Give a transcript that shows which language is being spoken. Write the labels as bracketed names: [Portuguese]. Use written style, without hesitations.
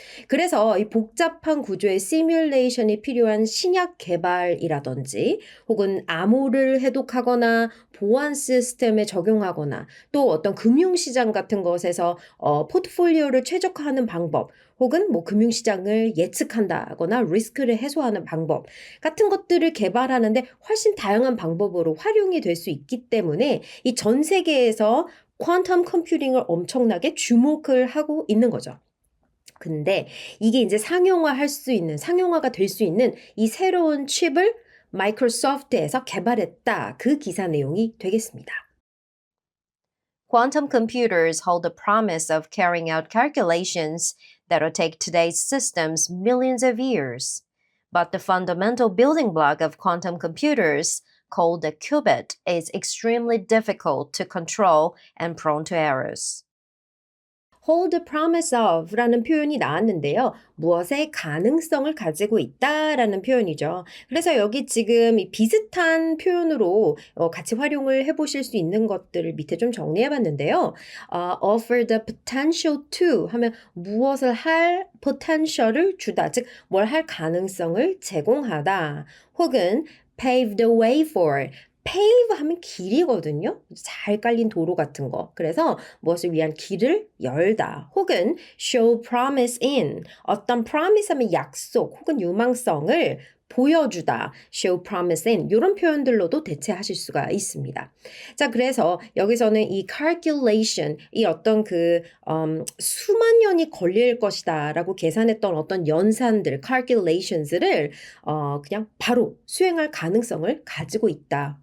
[Korean] 그래서 이 복잡한 구조의 시뮬레이션이 필요한 신약 개발이라든지 혹은 암호를 해독하거나 보안 시스템에 적용하거나 또 어떤 금융시장 같은 것에서 포트폴리오를 최적화하는 방법 혹은 뭐 금융시장을 예측한다거나 리스크를 해소하는 방법 같은 것들을 개발하는데 훨씬 다양한 방법으로 활용이 될 수 있기 때문에 이 전 세계에서 퀀텀 컴퓨팅을 엄청나게 주목을 하고 있는 거죠. 근데 이게 이제 상용화가 될 수 있는 이 새로운 칩을 마이크로소프트에서 개발했다. 그 기사 내용이 되겠습니다. [English] Quantum computers hold the promise of carrying out calculations that'll take today's systems millions of years. But the fundamental building block of quantum computers, called the qubit, is extremely difficult to control and prone to errors. hold the promise of [Korean] 라는 표현이 나왔는데요. 무엇의 가능성을 가지고 있다라는 표현이죠. 그래서 여기 지금 이 비슷한 표현으로 같이 활용을 해보실 수 있는 것들을 밑에 좀 정리해봤는데요. [English] offer the potential to [Korean] 하면 무엇을 할 potential을 주다, 즉 뭘 할 가능성을 제공하다. 혹은 [English] pave the way for pave [Korean] 하면 길이거든요. 잘 깔린 도로 같은 거. 그래서 무엇을 위한 길을 열다. 혹은 [English] show promise in [Korean] 어떤 promise 하면 약속 혹은 유망성을 보여주다, [English] show promising [Korean] 이런 표현들로도 대체하실 수가 있습니다. 자, 그래서 여기서는 이 calculation, 이 어떤 수만 년이 걸릴 것이다라고 계산했던 어떤 연산들, calculations를 그냥 바로 수행할 가능성을 가지고 있다.